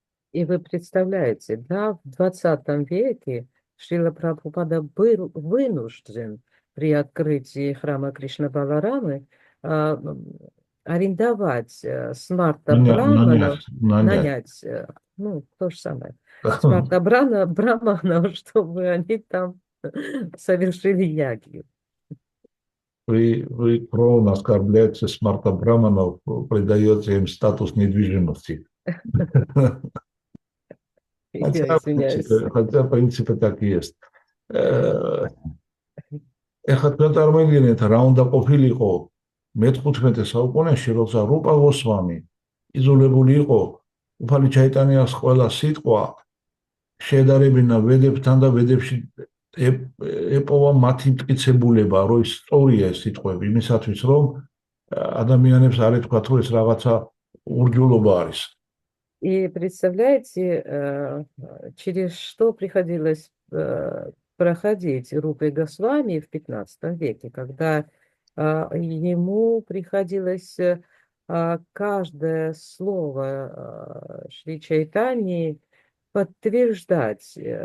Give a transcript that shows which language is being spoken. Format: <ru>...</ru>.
<ru>И вы представляете, да, в 20 веке Шрила Прабхупада был вынужден при открытии храма Кришна Баларамы арендовать смарта Браманов, нанять, ну, то же самое, смарта Браманов, чтобы они там совершили ягью. Вы кровно оскорбляете смарта Браманов, придаете им статус недвижимости. Я извиняюсь. Хотя, в принципе, так и есть.</ru> <ka>Ეხლა თქვენ წარმოიდგინეთ, რა უნდა ყოფილიყო მე-15 საუკუნეში, როცა რუპა გოსვამი იძულებული იყო უფალი ჩაიტანიას ყველა სიტყვა შეედარებინა ვედებთან და ვედებში ეპოვა მათი მტკიცებულება, რომ ის სწორია ეს სიტყვები, იმისათვის, რომ ადამიანებს არ ეთქვათ, რომ ეს რაღაცა ურჯულობა არის.</ka> <ru>И представляете, через что приходилось проходить Рупе Госвами в 15 веке, когда ему приходилось каждое слово Шри Чайтаньи подтверждать,</ru>